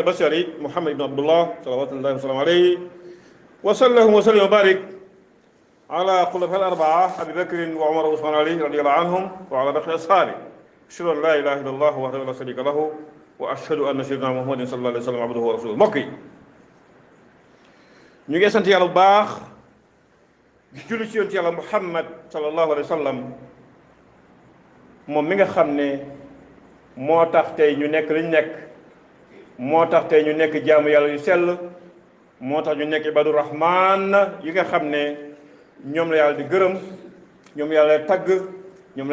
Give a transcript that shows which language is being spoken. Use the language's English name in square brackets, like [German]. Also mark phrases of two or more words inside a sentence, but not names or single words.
[Arabic] البشر محمد بن عبد الله صلوات الله وسلامه عليه وسلم وبارك على خلفاء الأربعة أبي بكر وعمر وعثمان علي رضي الله عنهم وعلى باقي أصحابه أشهد أن لا إله إلا الله وحده لا شريك له وأشهد أن سيدنا محمد صلى الله عليه وسلم عبده ورسوله [Wolof] mbokk yi ñu ngi sant yàlla bu baax di julli ci yonent yàlla Muhammad [Arabic] صلى الله عليه وسلم [Wolof] moom mi nga xam ne moo tax tey ñu nekk liñ nekk moo tax tey ñu nekk jaamu yàlla yu sell moo tax ñu nekk [Arabic] عباد الرحمن [Wolof] yi nga xam ne ñoom la yàlla di gërëm ñoom yàlla tagg ñoom la